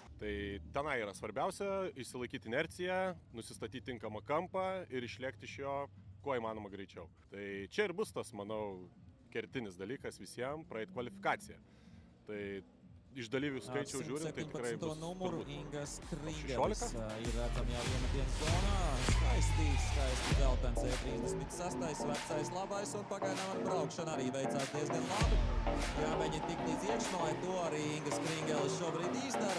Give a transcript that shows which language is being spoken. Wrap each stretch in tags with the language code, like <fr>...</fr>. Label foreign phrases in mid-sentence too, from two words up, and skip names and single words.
<lt>Tai tenai yra svarbiausia išsilaikyti inerciją, nusistatyti tinkamą kampą ir išlėkti iš jo kuo įmanoma greičiau. Tai čia ir bus tas, manau, kertinis dalykas visiems praeiti kvalifikaciją. Tai iš dalyvių skaičių žiūrint, tai tikrai bus turbūt 16.</lt> <lv>Ir redzam jau vienotienas zonā. Skaisti veltens E36, vecais labais un pagaidām ar braukšanu arī veicās diezgan labi. Jāmēģina tikt līdz iekšnai, to arī Ingas Kringelis šobrīd izdara.</lv>